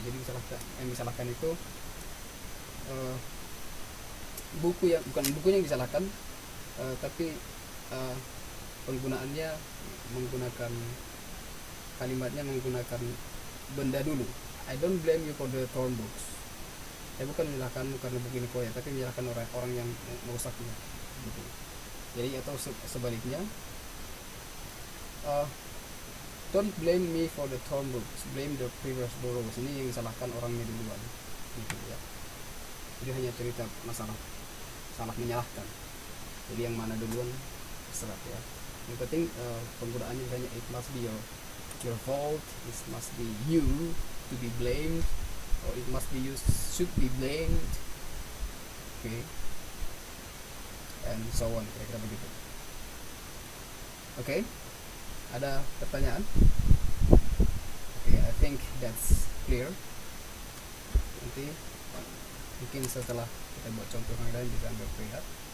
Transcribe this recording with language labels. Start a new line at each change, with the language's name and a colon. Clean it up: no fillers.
Indonesian: Jadi yang disalahkan itu bukan bukunya yang disalahkan, tapi penggunaannya menggunakan kalimatnya menggunakan benda dulu.
English: I don't blame you for the torn books.
Indonesian: Saya bukan menyalahkanmu karena buku ini koyak, tapi menyalahkan orang yang merusaknya gitu. Jadi atau sebaliknya,
English: don't blame me for the torn books, blame the previous borrowers.
Indonesian: Ini yang disalahkan orangnya duluan gitu ya. Jadi hanya cerita masalah salah menyalahkan. Jadi yang mana duluan terserah ya. Yang penting penggunaannya misalnya
English: it must be your fault, it must be you to be blamed, or it must be you should be blamed. Okay, and so on,
Indonesian: kira-kira begitu. Okay, ada pertanyaan?
English: Okay, I think that's clear.
Indonesian: Nanti mungkin setelah kita buat contoh yang lain bisa ambil lihat.